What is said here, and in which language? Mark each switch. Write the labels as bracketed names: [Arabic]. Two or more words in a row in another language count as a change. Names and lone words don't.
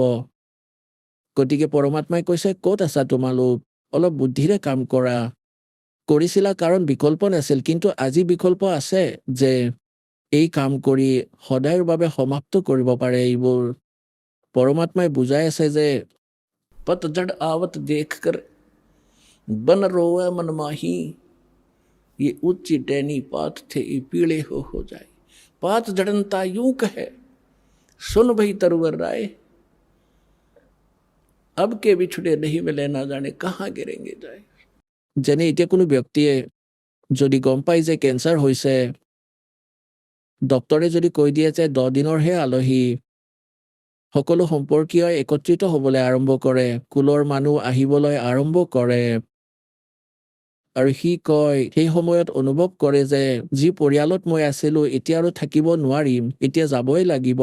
[Assamese] গতিকে পৰমাত্মাই কৈছে, ক'ত আছা তোমালোক, অলপ বুদ্ধিৰে কাম কৰা। কৰিছিলা কাৰণ বিকল্প নাছিল, কিন্তু আজি বিকল্প আছে যে এই কাম কৰি সদায়ৰ বাবে সমাপ্ত কৰিব পাৰে এইবোৰ। পৰমাত্মাই বুজাই আছে যে [Hindi] পতঝड़ आवत देखकर बन रोवे मन माही, ये ऊंची टहनी पात थे पीले हो जाए। पात जड़नता यूं कहे, सुन भई तरुवर राय, अब के बिछुड़े नहीं मिले, ना जाने कहाँ गिरेंगे जाए। [Assamese] যেনে এতিয়া কোনো ব্যক্তিয়ে যদি গম পাই যে কেঞ্চাৰ হৈছে, ডক্তৰে যদি কৈ দিয়ে যে 10 দিনৰহে আলহী, সকলো সম্পৰ্কীয় একত্ৰিত হ'বলৈ আৰম্ভ কৰে, কুলৰ মানুহ আহিবলৈ আৰম্ভ কৰে, আৰু সি কয়, সেই সময়ত অনুভৱ কৰে যে যি পৰিয়ালত মই আছিলো এতিয়া আৰু থাকিব নোৱাৰিম, এতিয়া যাবই লাগিব।